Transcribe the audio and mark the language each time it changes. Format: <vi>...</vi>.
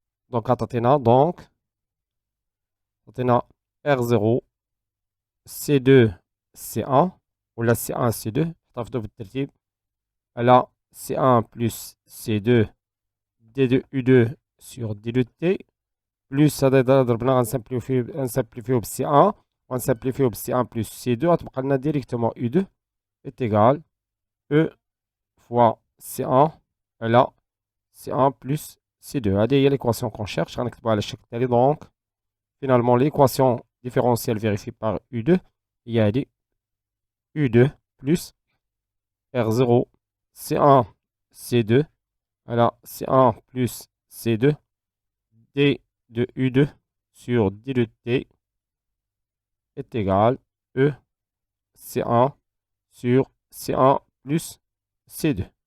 <fr>Donc donc R0 C2 C1</fr> <ar>ولا</ar> <fr>C1 C2</fr> <ar>حطها بالترتيب على</ar> <fr>C1 plus C2 D2 U2 sur D de T plus</fr> <ar>هذا ضربنا غنسامبليفيو ب C1 غنسامبليفيو ب C1 plus C2 غتبقى لنا ديريكتومون</ar> <fr>U2 est égal E fois C1</fr> <ar>على</ar> <fr>C1 plus C2.</fr> <ar>هذه هي</ar> <fr>l'équation qu'on cherche</fr> <ar>غنكتبوها على الشكل التالي.</ar> <fr>donc finalement l'équation différentielle vérifiée par U2</fr> <ar>هي هذه</ar> <fr>U2 plus R0 C1 C2</fr> <ar>على</ar> <fr>C1 plus C2 D de U2 sur D de T est égal E C1 sur C1 plus C2.</fr>